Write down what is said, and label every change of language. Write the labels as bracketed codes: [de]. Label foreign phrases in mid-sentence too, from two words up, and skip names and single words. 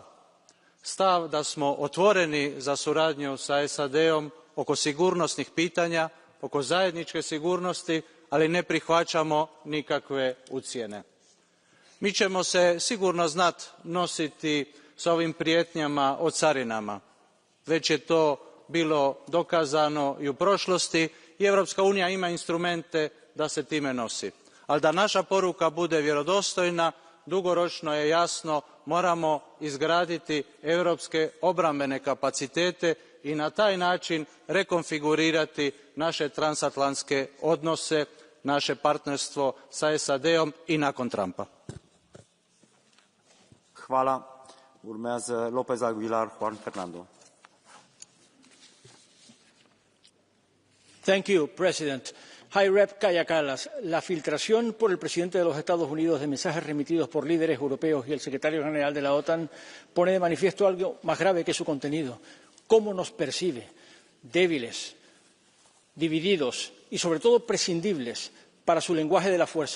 [hr] Stav da smo otvoreni za suradnju sa SAD-om oko sigurnosnih pitanja, oko zajedničke sigurnosti, ali ne prihvaćamo nikakve ucjene. Mi ćemo se sigurno znati nositi s ovim prijetnjama o carinama. Već je to bilo dokazano i u prošlosti i Europska unija ima instrumente da se time nosi. Ali da naša poruka bude vjerodostojna, dugoročno je jasno, moramo izgraditi europske obrambene kapacitete i na taj način rekonfigurirati naše transatlantske odnose, naše partnerstvo sa SAD-om i nakon Trumpa. Hvala. [ro] Urmează López Aguilar Juan Fernando. [en] Thank you, President. High Rep Kaja Kallas, [es] la filtración por el presidente de los Estados Unidos de mensajes remitidos por líderes europeos y el secretario general de la OTAN pone de manifiesto algo más grave que su contenido. ¿Cómo nos percibe? Débiles, divididos y, sobre todo, prescindibles para su lenguaje de la fuerza.